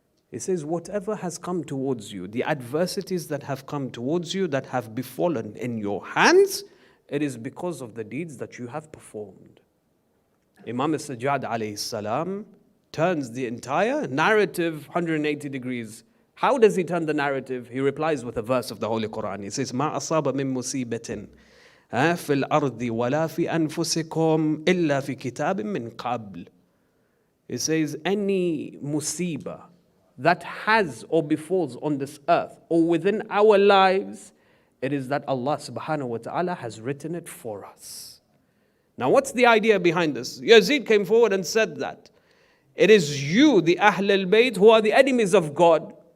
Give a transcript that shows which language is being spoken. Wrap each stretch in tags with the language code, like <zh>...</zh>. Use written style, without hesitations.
<en>He says, whatever has come towards you, the adversities that have come towards you, that have befallen in your hands, it is because of the deeds that you have performed. Imam Sajad Alaihissalam turns the entire narrative 180 degrees. How does he turn the narrative? He replies with a verse of the Holy Quran.</en> <ar>He says, مَا أَصَابَ مِن مُّصِيبَةٍ فِي الْأَرْضِ وَلَا فِي أَنفُسِكُمْ إِلَّا فِي كِتَابٍ مِّن قَبْلِ.</ar> <en>He says, any musibah that has or befalls on this earth or within our lives, it is that Allah subhanahu wa ta'ala has written it for us. Now what's the idea behind this? Yazid came forward and said that it is you, the Ahl al-Bayt, who are the enemies of God.</en>